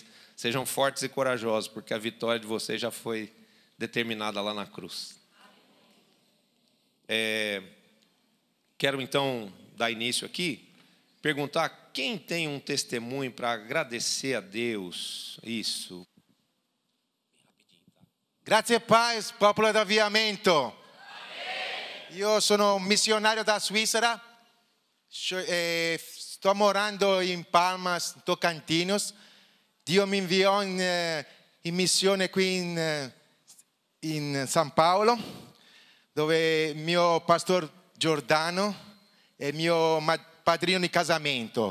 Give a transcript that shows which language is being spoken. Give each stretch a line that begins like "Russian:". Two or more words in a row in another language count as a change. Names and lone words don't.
Portuguese: Sejam fortes e corajosos, porque a vitória de vocês já foi determinada lá na cruz. Quero então dar início aqui, perguntar quem tem um testemunho para agradecer a Deus. Isso.
Italian: Grazie e paz, popolo d'avviamento. Io sono un missionario da Svizzera, sto morando in Palmas, Tocantins. Dio mi inviò in missione qui in San Paolo, dove mio pastor Giordano è mio padrino di casamento.